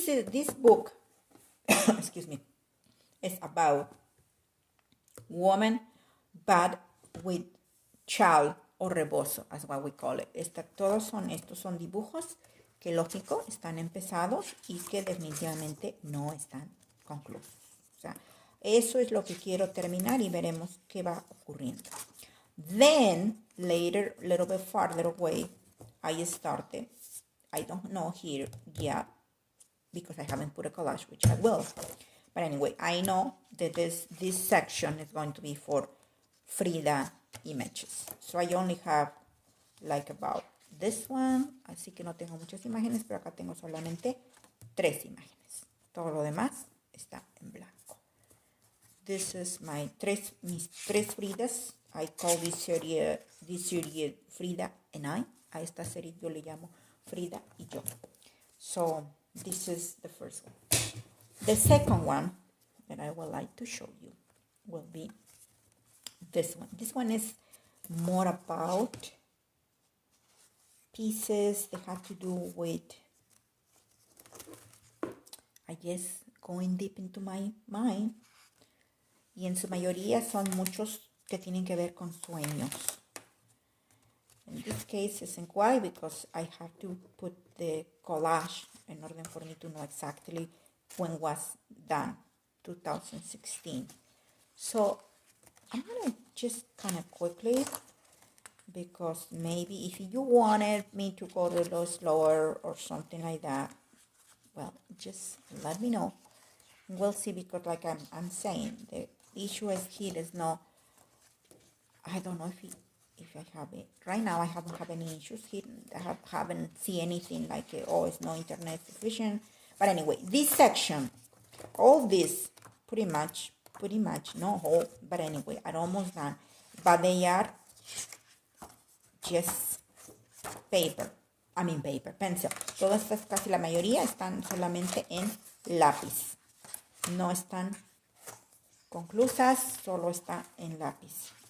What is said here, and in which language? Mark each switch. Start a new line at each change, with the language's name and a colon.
English: this book, excuse me, is about woman, but with
Spanish: chal o rebozo,
English: as what we call it.
Spanish: Estos son dibujos que lógico están empezados y que definitivamente no están conclusos. O sea, eso es lo que quiero terminar y veremos qué va ocurriendo.
English: Then, later, a little bit farther away, I started, I don't know here yet, because I haven't put a collage, which I will. But anyway, I know that this section is going to be for Frida images. So I only have like about this one.
Spanish: Así que no tengo muchas imágenes, pero acá tengo solamente 3 imágenes. Todo lo demás está en blanco.
English: This is
Spanish: mis tres Fridas.
English: I call this serie Frida and I.
Spanish: A esta serie yo le llamo Frida y yo.
English: So this is the first one. The second one that I would like to show you will be this one. This one is more about pieces that have to do with, I guess, going deep into my mind.
Spanish: Y en su mayoría son muchos que tienen que ver con sueños.
English: In this case, isn't why, because I have to put the collage in order for me to know exactly when was done, 2016. So I'm gonna just kind of quickly, because maybe if you wanted me to go a little slower or something like that, well, just let me know. We'll see, because like I'm saying, the issue is here is no, I don't know if I have it. Right now I haven't had any issues here. I haven't seen anything like, oh, it's no internet sufficient. But anyway, this section, all this, pretty much, no whole, but anyway, are almost done. But they are just pencil.
Spanish: Todas estas, casi la mayoría, están solamente en lápiz. No están conclusas, solo está en lápiz.